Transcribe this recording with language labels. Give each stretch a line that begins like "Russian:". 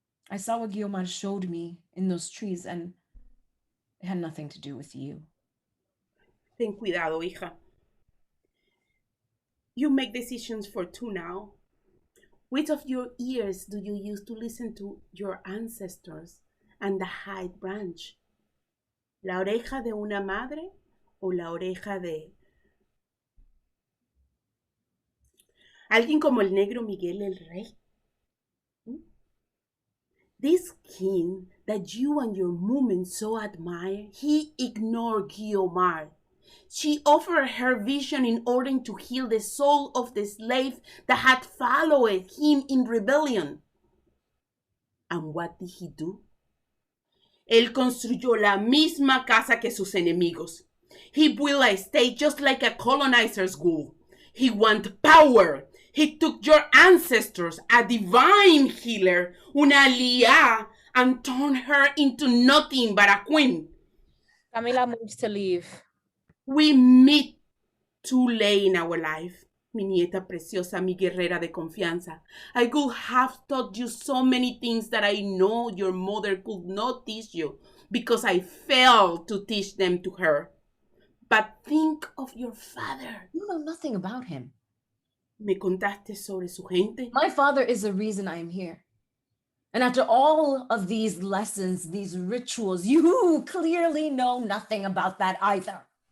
English: I saw what Guiomar showed me in those trees, and it had nothing to do with you.
Spanish: Ten cuidado, hija.
English: You make decisions for two now. Which of your ears do you use to listen to your ancestors and the high branch?
Spanish: ¿La oreja de una madre o la oreja de alguien como el negro Miguel el Rey?
English: This king that you and your movement so admire, he ignored Guiomar. She offered her vision in order to heal the soul of the slave that had followed him in rebellion. And what did he do?
Spanish: Él construyó la misma casa que sus enemigos.
English: He built a state just like a colonizer's would. He wanted power. He took your ancestors, a divine healer,
Spanish: una aliá,
English: and turned her into nothing but a queen. Camila moves to leave. We meet too late in our life.
Spanish: Mi nieta preciosa, mi guerrera de confianza.
English: I could have taught you so many things that I know your mother could not teach you because I failed to teach them to her. But think of your father. You know nothing about him.
Spanish: Me contaste sobre su gente.
English: My father is the reason I am here. And after all of these lessons, these rituals, you clearly know nothing about that either.